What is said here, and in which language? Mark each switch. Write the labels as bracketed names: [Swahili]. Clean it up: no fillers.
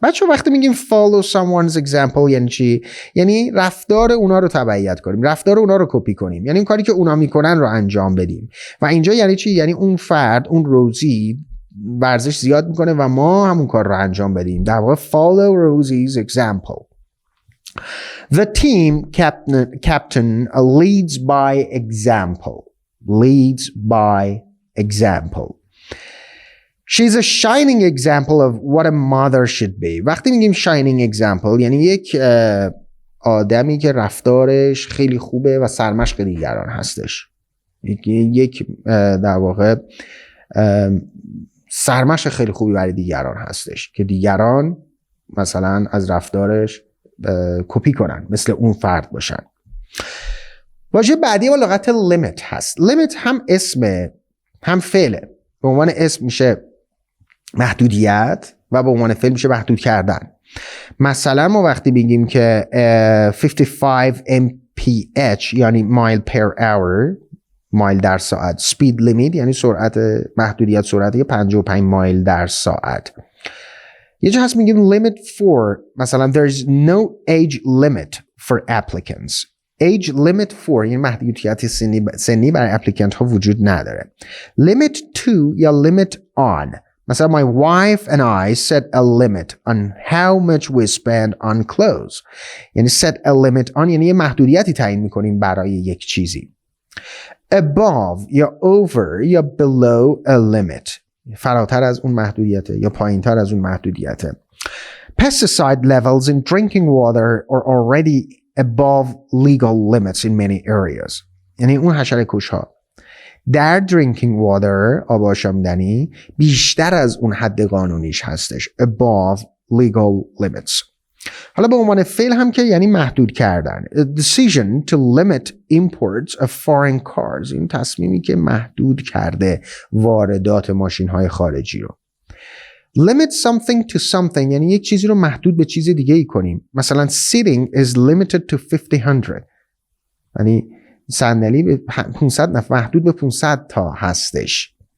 [Persian] بچه وقتی میگیم [English] follow someone's example [Persian] یعنی چی؟ یعنی رفتار اونا رو تبعیت کنیم، رفتار اونا رو کپی کنیم، یعنی این کاری که اونا میکنن رو انجام بدیم. و اینجا یعنی چی؟ یعنی اون فرد، اون روزی ورزش زیاد میکنه و ما همون کار رو انجام بدیم. در واقع [English] follow Rosie's example. The team captain leads by example. Leads by example. She's a shining example of what a mother should be. [Persian] وقتی میگیم [English] shining example [Persian] یعنی یک آدمی که رفتارش خیلی خوبه و سرمشق دیگران هستش. یک در واقع سرمشق خیلی خوبی برای دیگران هستش که دیگران مثلا از رفتارش کپی کنن، مثل اون فرد باشن. واژه بعدی با لغت limit هست. limit هم اسمه هم فعله. به عنوان اسم میشه محدودیت و به عنوان فعل میشه محدود کردن. مثلا ما وقتی بگیم که 55 mph یعنی [English] mile per hour، [Persian] مایل در ساعت، [English] speed limit [Persian] یعنی سرعت محدودیت سرعت 55 مایل در ساعت. یه جا هست میگیم [English] limit for مثلا there is no age limit for applicants. age limit for [Persian] یعنی محدودیت سنی برای اپلیکنت ها وجود نداره. [English] limit to یا limit on مثلا my wife and I set a limit on how much we spend on clothes. [Persian] یعنی [English] set a limit on [Persian] یعنی یه محدودیتی تعیین میکنیم برای یک چیزی. above یا over یا below a limit فراتر از اون محدودیته یا پایینتر از اون محدودیته. [English] pesticide levels in drinking water are already above legal limits in many areas. [Persian] یعنی اون حشره کش ها در [English] drinking water [Persian] آب آشامیدنی بیشتر از اون حد قانونیش هستش. [English] above legal limits. [Persian] حالا به عنوان فعل هم که یعنی محدود کردن. [English] A decision to limit imports of foreign cars. [Persian] این تصمیمی که محدود کرده واردات ماشین های خارجی رو. [English] limit something to something [Persian] یعنی یک چیزی رو محدود به چیز دیگه ای کنیم. مثلا [English] sitting is limited to [Persian] 500 یعنی صندلی به 500 نفر محدود به 500 تا هستش.